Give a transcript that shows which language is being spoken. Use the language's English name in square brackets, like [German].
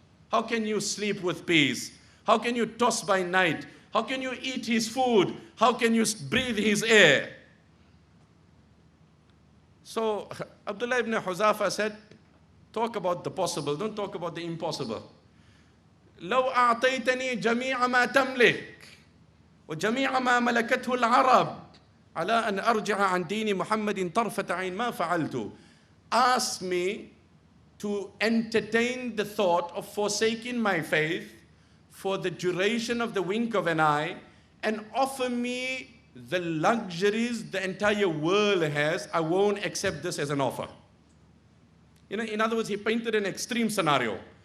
[English] How can you sleep with peace? How can you toss by night? How can you eat His food? How can you breathe His air? So Abdullah ibn Huzafa said, talk about the possible, don't talk about the impossible. [Arabic] لو أعطيتني جميع ما تملك وجميع ما ملكته العرب على أن أرجع عن دين محمد طرفة عين ما فعلت. [English] Ask me to entertain the thought of forsaking my faith for the duration of the wink of an eye and offer me the luxuries the entire world has. I won't accept this as an offer. In other words, he painted an extreme scenario.